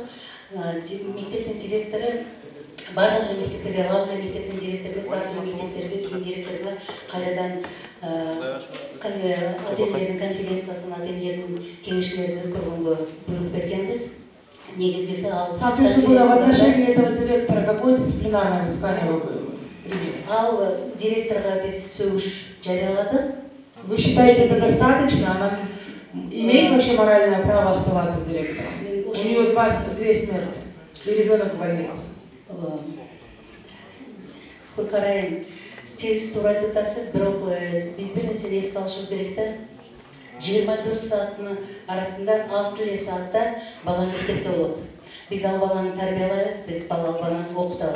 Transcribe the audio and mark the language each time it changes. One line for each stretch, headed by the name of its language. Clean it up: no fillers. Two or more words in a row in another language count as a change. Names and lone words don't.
Kyrgyz: Мектептин директору бардык мектептерге, главный мектептин директору эмес, бардык мектептерге, кийин директорго кайрадан ательдердин конференциясын, ательдердин кеңешмелерин өткөргөнгө буйрук бергенбиз. Негизгиси ал
Russian: Соответственно, в отношении этого директора какое дисциплинарное взыскание вы применили?
Kyrgyz: Ал директорга биз сөгүш жарыяладык.
Russian: Вы считаете это достаточно? Она имеет вообще моральное право оставаться директором? У нее две смерти, и ребенок в больнице.
Kyrgyz: Куркарайым, сиз туура айтып атасыз, бирок биз бир нерсени эске алышыбыз керек да. 24 сааттын арасында 6 саатта бала мектепте болот. Биз ал баланы тарбиялайбыз, биз баланы окутабыз.